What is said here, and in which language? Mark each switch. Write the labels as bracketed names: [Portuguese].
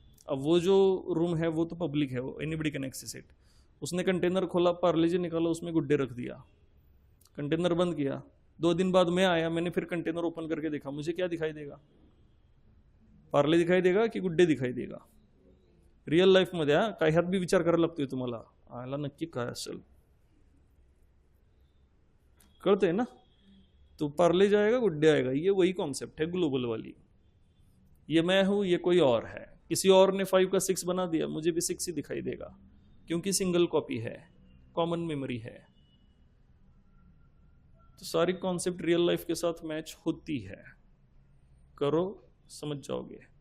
[Hindi] अब वो जो रूम है वो तो पब्लिक है, वो [English] Anybody can access it. [Hindi] उसने कंटेनर खोला, पार्ले जी निकाला, उसमें गुड्डे रख दिया, कंटेनर बंद किया। 2 दिन बाद मैं आया, मैंने फिर कंटेनर ओपन करके देखा, मुझे क्या दिखाई देगा, पार्ले दिखाई देगा कि गुड्डे दिखाई देगा। [Marathi] रियल लाईफ मध्ये काय ह्यात बी विचार करायला लागतोय तुम्हाला, आला नक्की काय असेल कळतंय ना। [Hindi] तो पार्ले जाएगा गुड्डे आएगा, ये वही कॉन्सेप्ट है ग्लोबल वाली। ये मैं हूं, ये कोई और है, किसी और ने 5 का 6 बना दिया, मुझे भी 6 ही दिखाई देगा, क्योंकि सिंगल कॉपी है, कॉमन मेमोरी है। तो सारी कॉन्सेप्ट रियल लाइफ के साथ मैच होती है, करो समझ जाओगे।